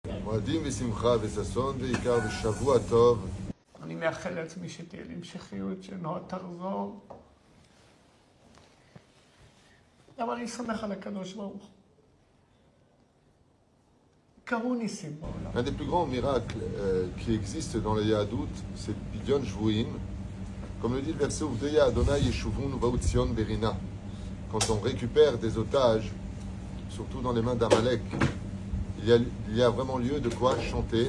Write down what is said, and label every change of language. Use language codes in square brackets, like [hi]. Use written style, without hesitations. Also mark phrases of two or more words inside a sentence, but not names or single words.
[he] מועדים ושמחה וששון ועיקר ושבוע טוב. אני מאחל לעצמי שתהיה לי המשכיות, שנועה תחזור. אבל אני סומך על הקדוש ברוך הוא. קרו ניסים בעולם. [fr] Un des plus grands miracles qui existent dans le Yahadout, c'est [he] פדיון שבויים. [fr] Comme le dit le verset [he] ופדויי אדוני ישובון ובאו ציון ברינה. [fr] Quand on récupère des otages, surtout dans les mains d'Amalek, il y a vraiment lieu de quoi chanter.